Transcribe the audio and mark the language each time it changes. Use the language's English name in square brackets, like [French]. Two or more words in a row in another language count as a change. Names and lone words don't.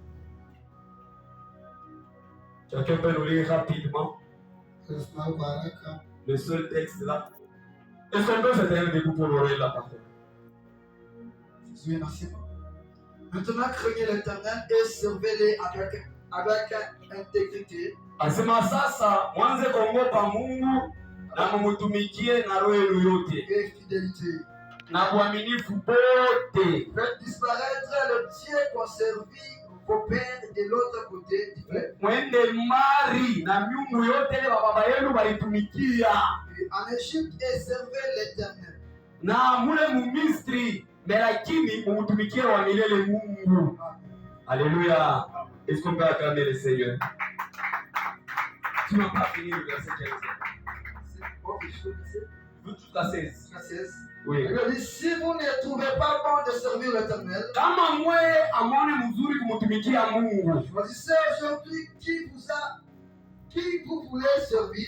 [French] Quelqu'un peut nous lire rapidement le seul texte là. Est-ce qu'on peut se tenir debout pour ouvrir la parole? Maintenant, craignez l'Éternel et servez-les avec intégrité. [Swahili] Asema sasa mwanze kuogopa Mungu na mumutumikie na roho yenu yote [French] et fidélité. [Swahili] Na uaminifu bote. [French] Faites disparaître le Dieu qu'on servit vos pères de l'autre côté du fleuve. [Swahili] Mwende mbali na miungu yote ile baba yenu walitumikia [French] en Égypte et servez l'Éternel. [Swahili] Na mule mu Misri lakini mumutumikie wa milele Mungu. [French] Alléluia. Est-ce qu'on peut acclamer le Seigneur? Tu n'as pas fini le verset 15. Jusqu'à 16. Oui. Il dit, si vous ne trouvez pas bon de servir l'Éternel, choisissez aujourd'hui qui vous voulez servir.